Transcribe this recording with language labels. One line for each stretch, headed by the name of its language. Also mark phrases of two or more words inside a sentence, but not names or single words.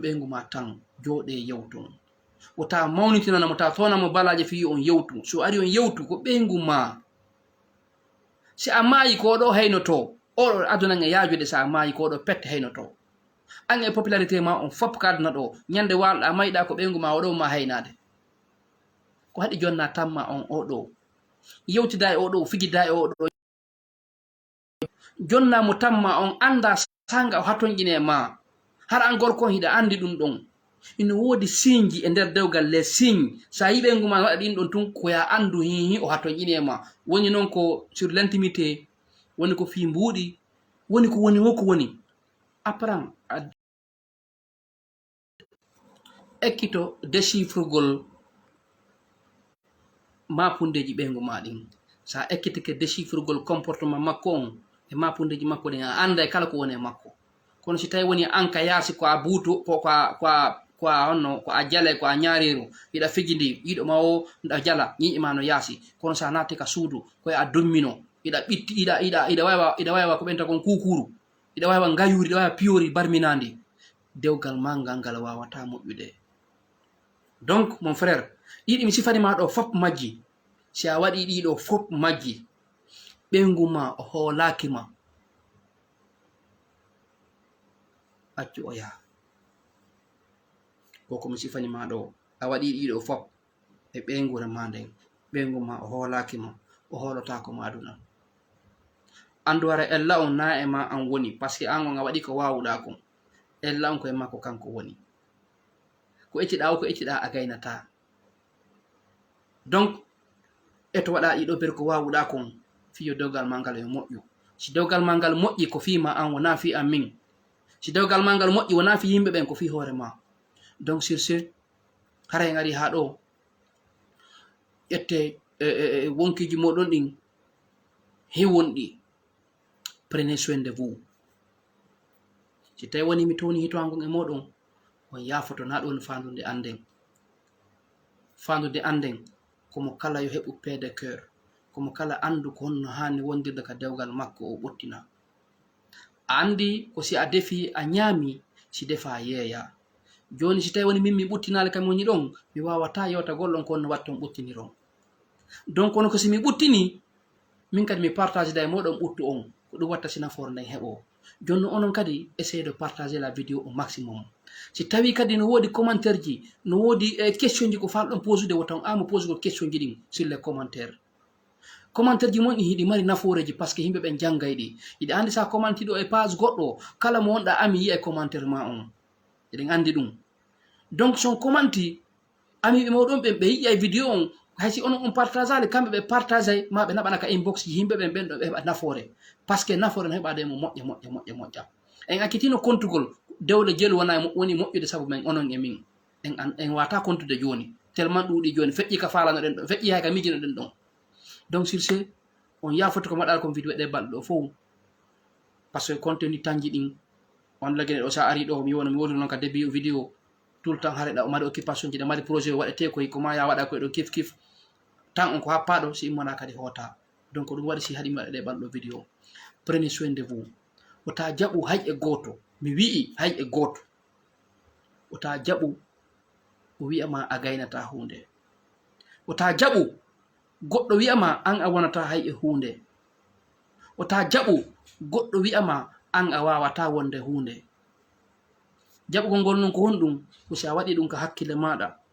Fula: ɓengu ma tan jooɗe yewton wota mawnitinanamo ta tonamo balaje fi on yewtu so ari on yewtu ko ɓengu ma si a maayi ko ɗo haynoto oɗo adunan e yaajude sa a maayi ko ɗo pette haynoto an e popularité ma on fop kadna ɗo ñande walɗa mayɗa ko ɓengu ma oɗo ma haynade ko haɗi jonna tamma on oɗo yewtida e oɗo fijida e oɗo jonnamo tamma on anda sanga o hatonƴine ma har an gorko on hiɗa andi ɗum ɗon ina woodi signe e nder dewgal
French: les signe
Fula: sa yi ɓengu ma waɗa ɗin ɗon tun koya andu hihi o hatonƴine ma woni noon ko
French: sur l'intimité
Fula: woni ko fi mbuuɗi woni ko woni woko woni apprend ekkito déchiffrugol mapundeji ɓengu ma ɗin sa ekkitike déchiffrugol comportement makko on e mapundeji makko ɗin a anda e kala ko woni e makko kono si tawi woni an ka yaasi ko a buutu ko a honno ko a jale ko a ñaariru yiɗa fijidi yiɗo ma o ɗa jala ñiƴi ma no yaasi kono sa natti ka suudu koye a dummino iɗa ɓitti iɗa waywa ko ɓenta kon kukuru iɗa waywa ngayuri iɗa waywa piyori barminandi dewgal ma ngal wawata moƴƴude donc mon frère ɗiɗi mi sifanima ɗo fop majji si a waɗi ɗiɗo fop majji ɓengu ma o hoolakima accu o yaha koko mi sifanima ɗo a waɗi ɗiɗo fop e ɓengure ma nden ɓengu ma o hoolakima o hoolotako ma aduna andu wara ella on na e ma an woni
French: par ce que
Fula: an on a waɗi ko wawuɗa kon ella on koye makko kanko woni ko ecciɗa o ko ecciɗa a gaynata donc eto waɗa ɗiɗo ber ko wawuɗa kon fiyo dewgal ma ngal yo moƴƴu si dewgal ma ngal moƴƴi ko fima an wona fi an min si dewgal ma ngal moƴƴi wona fi yimɓe ɓen ko fi hoore ma
French: donc sur ce
Fula: hara en ari ha ɗo ƴette wonkiji moɗon ɗin hewonɗi
French: prenez soin de vous
Fula: si tawi woni mi towni hitohangon e moɗon on yafoto na ɗon fandude anden komo kala yo heɓu
French: paix de cœur
Fula: komo kala andu ko honno hani wondirde ka dewgal makko o ɓottina a andi ko si a defi a ñaami si defa a yeeya joni si tawi woni min mi ɓuttinali kam woni ɗon mi wawata yewta gollon ko honno watton ɓuttiniron donc kono ko si mi ɓuttini min kadi mi partage da e moɗon ɓuttu on ko ɗum watta si nafoore nden heɓo joni onon kadi
French: essayez de partager la vidéo au maximum
Fula: si tawi kadi no wodi commentaire ji no wodi question ji ko falɗon posude wotan amo posugol question ji ɗin
French: sur les commentaire
Fula: ji mon ɗi hiɗi mari nafooreji
French: par ce que
Fula: yimɓe ɓen janggay ɗi yiɗi andi sa commenti ɗo e page goɗɗo kala mo wonɗa ami yiya e commentaire ma on eɗen andi ɗum donc son commenti amiɓe mawɗon ɓen ɓe yiƴa e vidéo on haysi on partage ale kamɓe ɓe partage ma ɓe naɓana ka inbox ji yimɓe ɓen ɓen ɗo ɓe heɓa nafoore
French: par ce que
Fula: nafoore no heɓade mo moƴƴa en akkitino kontugol dewle jelu woni moƴƴude sabu men onon e min en wata kontude joni tellement ɗuuɗi joni feƴƴi ka falano ɗen ɗon feƴƴi hay ka mijino ɗen ɗon
French: donc sur ce
Fula: on yafoto ko maɗal kon vidéo ɗe balɗe ɗo fof
French: par ce que
Fula: contenu tanji ɗin on lagene ɗo sa ari ɗo mi wona mi woni noon ka
French: début vidéo tout le temps
Fula: hareɗa o mari occupation ji ɗe mari projet o waɗete koye ko ma ya waɗa koye ɗo kif kif tan on ko happaɗo si immona kadi hoota donc ɗum waɗi si haɗi mi waɗa ɗe balɗo vidéo
French: prenez soin de vous
Fula: wota jaɓu hay e gooto mi wi'i hay e gooto wota jaɓu o wi'ama a gaynata hunde wota jaɓu goɗɗo wi'ama an a wonata hay e hunde wota jaɓu goɗɗo wi'ama an a wawata wonde hunde jaɓugol ngol non ko honɗum ko si a waɗi ɗum ka hakkille maɗa